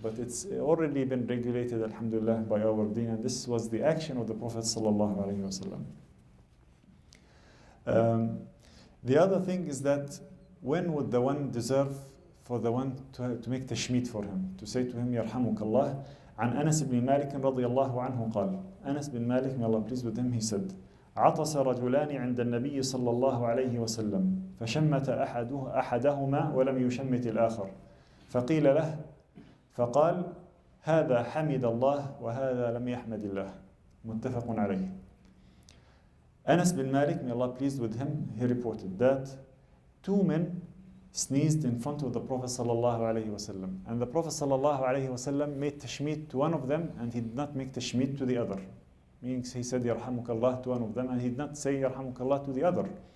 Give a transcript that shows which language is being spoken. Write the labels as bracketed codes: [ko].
[en] But it's already been regulated, alhamdulillah, by our deen, and this was the action of the Prophet sallallahu alaihi wasallam. The other thing is that when would the one deserve for the one to make tashmit for him, to say to him, Yarhamukallah? [ar] عن أنس بن مالك رضي الله عنه قال, [en] Anas bin Malik, may Allah pleased with him, he said, [ar] عطس رجلان عند النبي صلى الله عليه وسلم فشمت أحدهما ولم يشمت الآخر فقيل له فقال هذا حمد الله وهذا لم يحمد الله. متفق عليه. [en] Anas bin Malik, may Allah pleased with him, he reported that two men sneezed in front of the Prophet sallallahu alaihi wasallam, and the Prophet sallallahu alaihi wasallam made tashmid to one of them, and he did not make tashmid to the other. Meaning he said yarhamukallah to one of them, and he did not say yarhamukallah to the other.